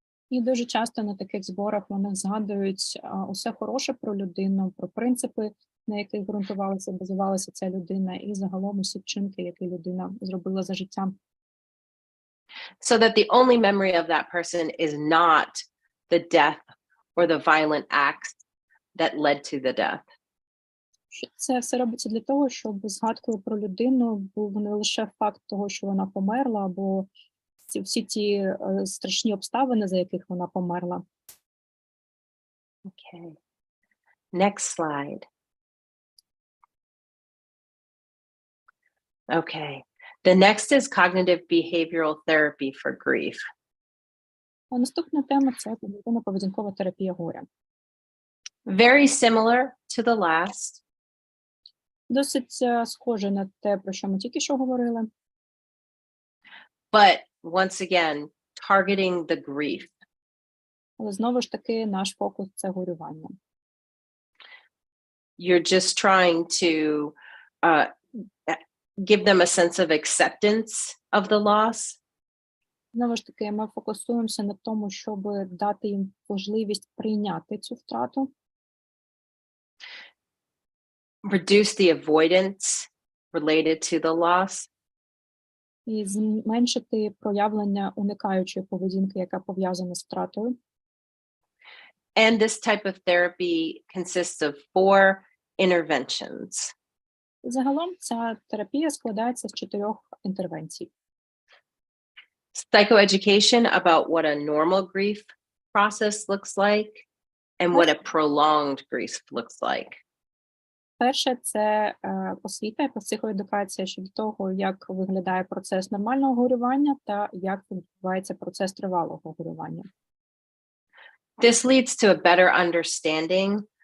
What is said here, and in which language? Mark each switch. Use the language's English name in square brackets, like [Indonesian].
[Ukrainian] І дуже часто на таких зборах вони згадують усе хороше про людину, про принципи, на яких ґрунтувалася, базувалася ця людина, і загалом усі вчинки, які людина зробила за життя. [English] So that the only memory of that person is not the death or the violent acts that led to the death. [Ukrainian] Це все робиться для того, щоб згадкою про людину був не лише факт того, що вона померла, або всі ті страшні обставини, за яких вона померла. [English] Okay. Next slide. Okay. The next is cognitive behavioral therapy for grief. [Ukrainian] А наступна тема – це когнітивно-поведінкова терапія горя. [English] Very similar to the last. [Ukrainian] Досить схоже на те, про що ми тільки що говорили. [English] But once again, targeting the grief. [Ukrainian] Але знову ж таки наш фокус – це горювання. [English] You're just trying to give them a sense of acceptance of the loss. [Ukrainian] Знову ж таки, ми фокусуємося на тому, щоб дати їм можливість прийняти цю втрату. [English] Reduce the avoidance related to the loss. [Ukrainian] І зменшити проявлення уникаючої поведінки, яка пов'язана з втратою. [English] And this type of therapy consists of 4 interventions. [Ukrainian] І загалом ця терапія складається з 4 інтервенцій. [English] Psychoeducation about what a normal grief process looks like and what a prolonged grief looks like. [Ukrainian] Перше – це освіта, психоедукація щодо того, як виглядає процес нормального горювання та як відбувається процес тривалого горювання. [English] This leads to a better understanding